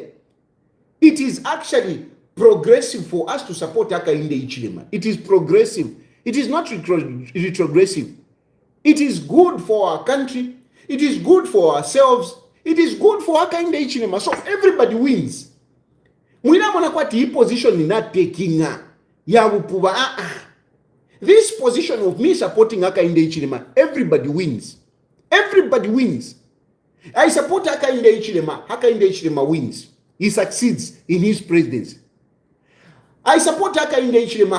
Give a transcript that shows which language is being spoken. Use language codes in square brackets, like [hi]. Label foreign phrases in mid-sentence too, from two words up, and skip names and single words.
[en] It is actually progressive for us to support Hakainde Hichilema. It is progressive. It is not retrogressive. It is good for our country. It is good for ourselves. It is good for Hakainde Hichilema. So everybody wins. Mwina mwana kwa hii position ni not taking ya upuba. This position of me supporting Hakainde Hichilema, everybody wins. Everybody wins. I support Hakainde Hichilema. Hakainde Hichilema wins. He succeeds in his presidency. I support Hakainde Hichilema.